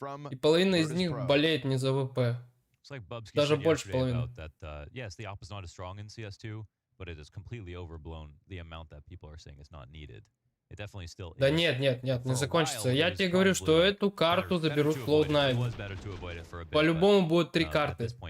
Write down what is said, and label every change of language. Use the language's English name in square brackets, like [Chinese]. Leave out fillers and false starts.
[Russian] И половина из них болеет не за ВП. Даже больше половины. [English] Yes, the op is not as strong in CS2, but it is completely overblown the amount that people are saying is not needed. [Russian] Да нет, не закончится. Я тебе говорю, что эту карту заберут Cloud9. По-любому будет 3 карты.